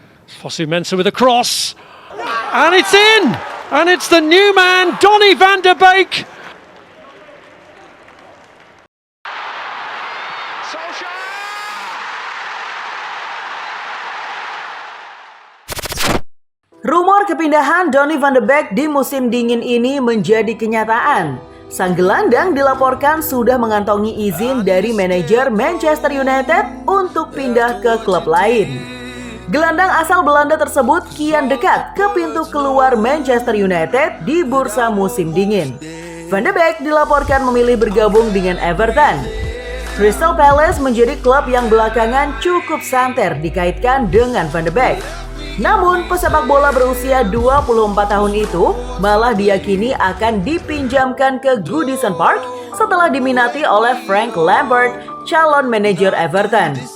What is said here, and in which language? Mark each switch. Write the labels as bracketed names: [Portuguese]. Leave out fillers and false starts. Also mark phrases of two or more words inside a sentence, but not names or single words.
[English] Fosu Mensah with a cross, and it's in! And it's the new man, Donny van der Beek. [Indonesian] Rumor kepindahan Donny van der Beek di musim dingin ini menjadi kenyataan. Sang gelandang dilaporkan sudah mengantongi izin dari manajer Manchester United untuk pindah ke klub lain. Gelandang asal Belanda tersebut kian dekat ke pintu keluar Manchester United di bursa musim dingin. Van der Beek dilaporkan memilih bergabung dengan Everton. Crystal Palace menjadi klub yang belakangan cukup santer dikaitkan dengan Van der Beek. Namun, pesepak bola berusia 24 tahun itu malah diyakini akan dipinjamkan ke Goodison Park setelah diminati oleh Frank Lampard, calon manajer Everton.